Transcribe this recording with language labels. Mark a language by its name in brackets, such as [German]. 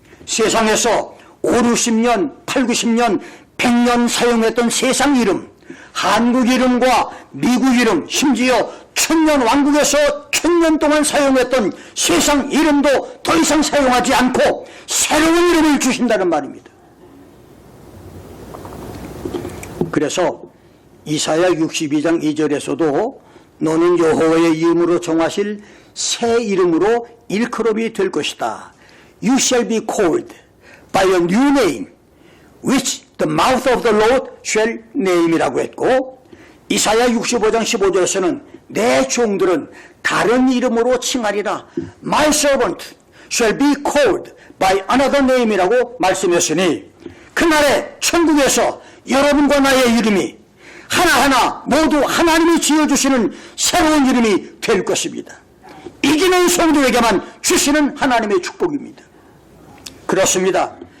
[Korean] 세상에서 5, 60년, 8, 90년, 100년 사용했던 세상 이름, 한국 이름과 미국 이름, 심지어 천년 왕국에서 1000년 동안 사용했던 세상 이름도 더 이상 사용하지 않고 새로운 이름을 주신다는 말입니다. 그래서 이사야 62장 2절에서도 너는 여호와의 이름으로 정하실 새 이름으로 일컬음이 될 것이다. [English] You shall be called by a new name which the mouth of the Lord shall name [Korean] 이라고 했고, 이사야 65장 15절에서는 내 종들은 다른 이름으로 칭하리라. [English] My servant shall be called by another name [Korean] 이라고 말씀했으니, 그날에 천국에서 여러분과 나의 이름이 하나하나 모두 하나님이 지어주시는 새로운 이름이 될 것입니다. 이기는 성도에게만 주시는 하나님의 축복입니다. 그렇습니다.